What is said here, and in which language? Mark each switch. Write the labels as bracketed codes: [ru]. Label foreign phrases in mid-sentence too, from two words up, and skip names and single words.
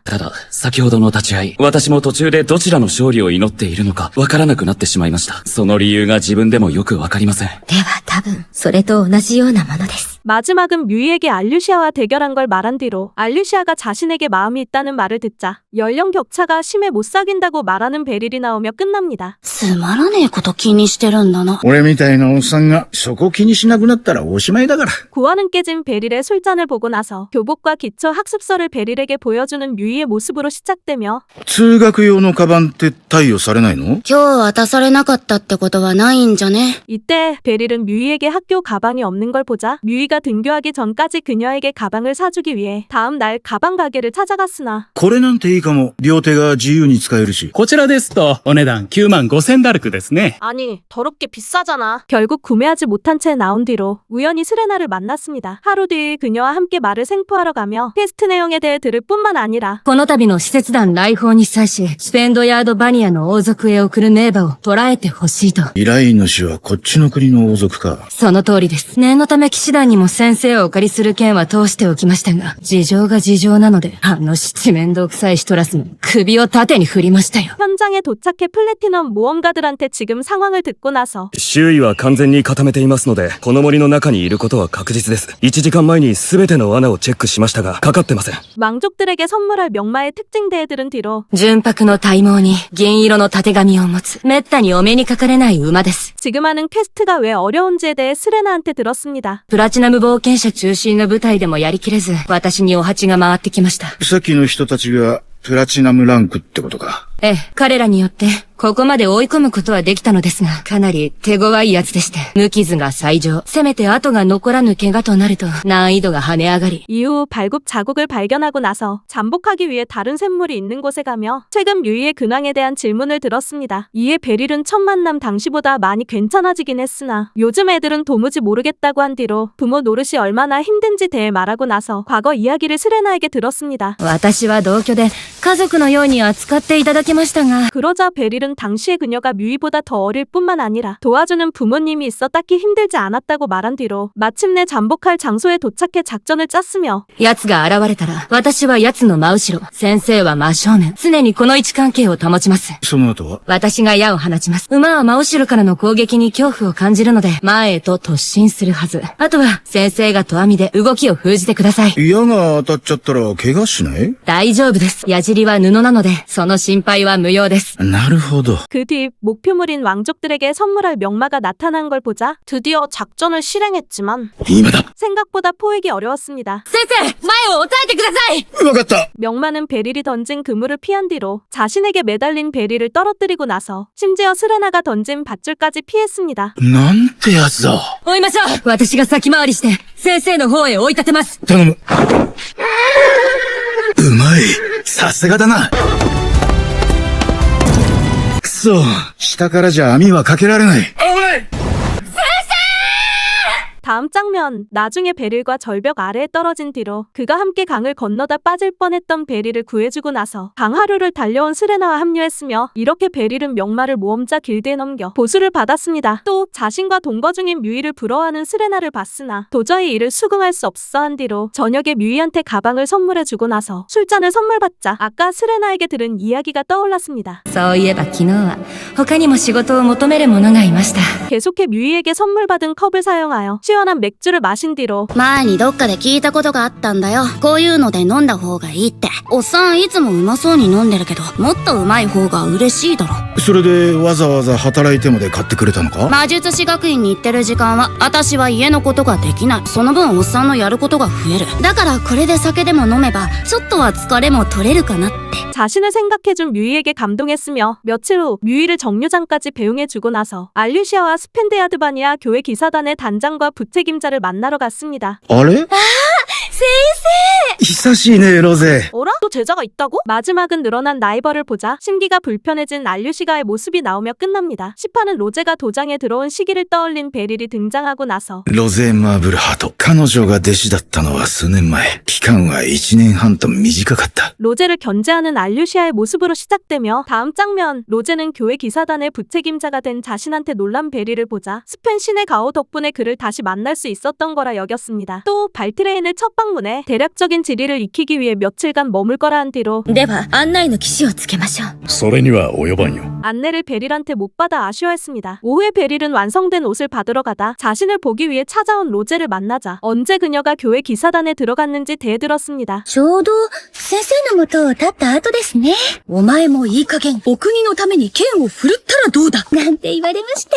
[ja] ただ、先ほどの立ち合い、私も途中でどちらの勝利を祈っているのかわからなくなってしまいました。その理由が自分でもよくわかりません。では多分、それと同じようなものです。 [ko] 마지막은 뮤이에게 알류시아와 대결한 걸 말한 뒤로 알류시아가 자신에게 마음이 있다는 말을 듣자 연령 격차가 심해 못 사귄다고 말하는 베릴이 나오며 끝납니다. [ja] つまらねえこと気にしてるんだな。俺みたいなおっさんがそこ気にしなくなったらおしまいだから。 [ko] 고아는 깨진 베릴의 술잔을 보고 나서 교복과 기초 학습서를 베릴에게 보여주는 뮤이의 모습으로 시작되며 [ja] 通学用のカバンって貸与されないの？今日渡されなかったってことはないんじゃね？ [ko] 이때 베릴은 뮤이에게 학교 가방이 없는 걸 보자 뮤이가 등교하기 전까지 그녀에게 가방을 사주기 위해 다음 날 가방 가게를 찾아갔으나 [ja] これなんていいかも。両手が自由に使えるし。こちらですと、お値段9万5000ダルクですね。 [ko] 아니 더럽게 비싸잖아. 결국 구매하지 못한 채 나온 뒤로 우연히 스레나를 만났습니다. 하루 뒤 그녀와 함께 말을 생포하러 가며 퀘스트 내용에 대해 들을 뿐만 아니라 [ja] この度の使節団来訪に際し、スペンドヤードバニアの王族へ送る名馬を捕らえてほしいと。依頼主はこっちの国の王族か。その通りです。念のため騎士団にも先生をお借りする件は通しておきましたが、事情が事情なので、あの七面倒くさいシトラスの首を縦に振りましたよ。 [ko] 현장에 도착해 플래티넘 모험가들한테 지금 상황을 듣고 나서 [ja] 周囲は完全に固めていますので、この森の中にいることは確実です。1時間前に全ての罠をチェックしましたが、かかってません。 [ko] 왕족들에게 선물할 명마의 특징 대해 들은 뒤로 [ja] 純白の体毛に銀色の縦紙を持つ、めったにお目にかかれない馬です。 [ko] 지금 하는 퀘스트가 왜 어려운지에 대해 스레나한테 들었습니다. [ja] プラチナム冒険者中心の舞台でもやりきれず、私にお鉢が回ってきました。さっきの人たちがプラチナムランクってことか。ええ、彼らによって、ここまで追い込むことはできたのですが、かなり手強いやつでして、無傷が最上、せめて後が残らぬ怪我となると、難易度が跳ね上がり、 [ko] 이후 발굽 자국을 발견하고 나서 잠복하기 위해 다른 샘물이 있는 곳에 가며 최근 뮤이의 근황에 대한 질문을 들었습니다. 이에 베릴은 첫 만남 당시보다 많이 괜찮아지긴 했으나 요즘 애들은 도무지 모르겠다고 한 뒤로 부모 노릇이 얼마나 힘든지 대해 말하고 나서 과거 이야기를 스레나에게 들었습니다. [ja] 私は同居で、家族のように扱っていただきましたが、 [ko] 그러자 베릴은 당시의 그녀가 뮤이보다 더 어릴 뿐만 아니라 도와주는 부모님이 있어 딱히 힘들지 않았다고 말한 뒤로 마침내 잠복할 장소에 도착해 작전을 짰으며 [ja] 奴が現れたら、私は奴の真後ろ、先生は真正面、常にこの位置関係を保ちます。その後は？私が矢を放ちます。馬は真後ろからの攻撃に恐怖を感じるので、前へと突進するはず。あとは、先生が投網で動きを封じてください。矢が当たっちゃったら怪我しない？大丈夫です。矢尻は布なので、その心配は無用です。なるほど。 [ko] 그 뒤 목표물인 왕족들에게 선물할 명마가 나타난 걸 보자 드디어 작전을 실행했지만 [ja] 今だ。 [ko] 생각보다 포획이 어려웠습니다. [ja] 先生、前を押さえてください。わかった。 [ko] 명마는 베릴이 던진 그물을 피한 뒤로 자신에게 매달린 베릴을 떨어뜨리고 나서 심지어 스레나가 던진 밧줄까지 피했습니다. [ja] なんてやつだ。追いましょう。私が先回りして、先生の方へ追い立てます。頼む。うまい。さすがだな。くそ。下からじゃ網はかけられない。 [ko] 다음 다음 장면, 나중에 베릴과 절벽 아래에 떨어진 뒤로 그가 함께 강을 건너다 빠질 뻔했던 베릴을 구해주고 나서 강하류를 달려온 스레나와 합류했으며 이렇게 베릴은 명마를 모험자 길드에 넘겨 보수를 받았습니다. 또 자신과 동거 중인 뮤이를 부러워하는 스레나를 봤으나 도저히 이를 수긍할 수 없어 한 뒤로 저녁에 뮤이한테 가방을 선물해주고 나서 술잔을 선물받자 아까 스레나에게 들은 이야기가 떠올랐습니다. [ja] そういえば昨日は他にも仕事を求める者がいました。 [ko] 계속해 뮤이에게 선물받은 컵을 사용하여 시원한 맥주를 마신 뒤로 [ja] 前にどっかで聞いたことがあったんだよ。こういうので飲んだ方がいいって。おっさんいつもうまそうに飲んでるけど、もっとうまい方が嬉しいだろ。それでわざわざ働いてまで買ってくれたのか？魔術師学院に行ってる時間は、私は家のことができない。その分おっさんのやることが増える。だからこれで酒でも飲めば、ちょっとは疲れも取れるかなって。 [ko] 자신을 생각해준 뮤이에게 감동했으며 며칠 후 뮤이를 정류장까지 배웅해주고 나서 알류시아와 스펜데야드바니아 교회 기사단의 단장과 부책임자를 만나러 갔습니다. [ja] あれ？久しいね、ロゼ。 [ko] 어라? 또 제자가 있다고? 마지막은 늘어난 라이벌을 보자 심기가 불편해진 알류시가의 모습이 나오며 끝납니다. 시파는 로제가 도장에 들어온 시기를 떠올린 베릴이 등장하고 나서 [ja] ロゼ・マーブルハート。彼女が弟子だったのは数年前。期間は1年半と短かった。 [ko] 로제를 견제하는 알류시아의 모습으로 시작되며 다음 장면, 로제는 교회 기사단의 부책임자가 된 자신한테 놀란 베리를 보자 스펜 신의 가호 덕분에 그를 다시 만날 수 있었던 거라 여겼습니다. 또 발트레인을 첫 방문해 대략적인 지리를 익히기 위해 며칠간 머물 거라 한 뒤로 [ja] では案内の騎士をつけましょう。それには及ばんよ。 [ko] 안내를 베릴한테 못 받아 아쉬워했습니다. 오후에 베릴은 완성된 옷을 받으러 가다 자신을 보기 위해 찾아온 로제를 만나자 언제 그녀가 교회 기사단에 들어갔는지 대들었습니다. [ja] ちょうど、先生の元を立った後ですね。お前もいい加減、お国のために剣を振るったらどうだなんて言われまして。